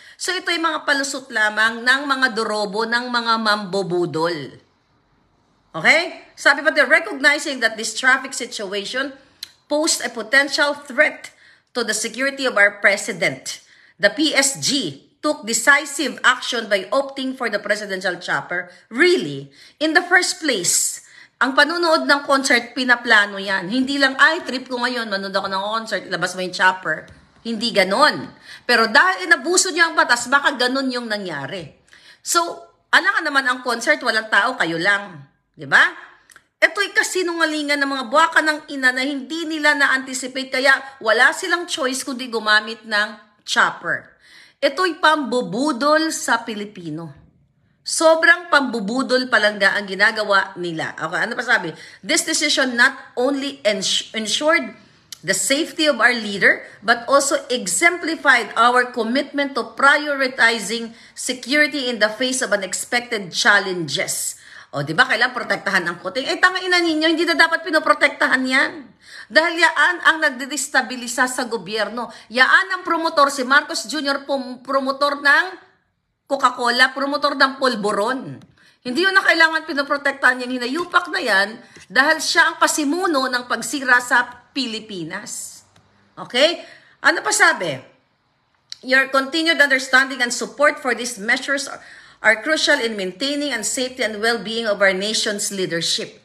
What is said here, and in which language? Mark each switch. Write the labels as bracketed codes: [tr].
[tl] So ito ay mga palusot lamang ng mga dorobo, ng mga mambobudol. Okay? Sabi pa din, [en] recognizing that this traffic situation posed a potential threat to the security of our president, the PSG took decisive action by opting for the presidential chopper. Really? In the first place, [tl] ang panunood ng concert, pinaplano yan. Hindi lang, trip ko ngayon, manood ako ng concert, labas mo yung chopper. Hindi ganon. Pero dahil inabuso niyo ang batas, baka ganon yung nangyari. So, alam ka naman ang concert, walang tao, kayo lang. Diba? Ito'y kasinungalingan ng mga buwaka ng ina na hindi nila na-anticipate, kaya wala silang choice kundi gumamit ng chopper. Ito'y pambubudol sa Pilipino. Sobrang pambubudol palangga ang ginagawa nila. Okay, ano pa sabi? [en] This decision not only ensured the safety of our leader, but also exemplified our commitment to prioritizing security in the face of unexpected challenges. [tl] O, di ba, kailangan protektahan ang Kuting? Tangina ninyo, hindi na dapat pinoprotektahan yan. Dahil yaan ang nagdedestabilisa sa gobyerno. Yaan ang promotor, si Marcos Jr., promotor ng Coca-Cola, promotor ng polboron. Hindi yun na kailangan pinoprotektahan yung hinayupak na yan dahil siya ang pasimuno ng pagsira sa Pilipinas. Okay? Ano pa sabi? [en] Your continued understanding and support for these measures are crucial in maintaining and safety and well-being of our nation's leadership.